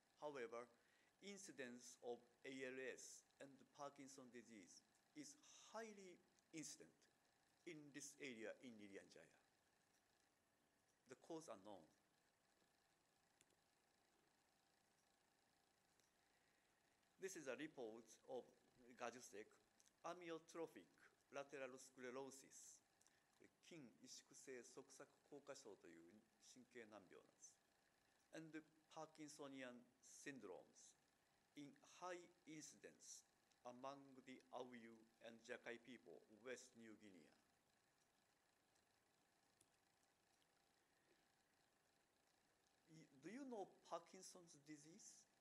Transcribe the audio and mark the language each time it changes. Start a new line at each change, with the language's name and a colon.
English: However, incidence of ALS and Parkinson's disease is highly incident in this area in Irian Jaya. The cause are known. This is a report of Gajusek, amyotrophic lateral sclerosis.
Japanese: 筋萎縮性側索硬化症という神経難病なんです。
English: And Parkinsonian syndromes in high incidence among the Awu and Jakai people of West New Guinea. Do you know Parkinson's disease?